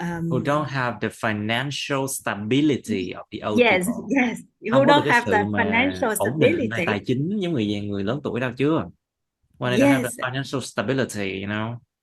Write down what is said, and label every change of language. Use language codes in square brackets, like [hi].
[en] who don't have the financial stability of the old yes, people. Yes, who don't have the financial stability. [vi] Tài chính giống người lớn tuổi đâu chưa? [en] When they don't have the financial stability, you know.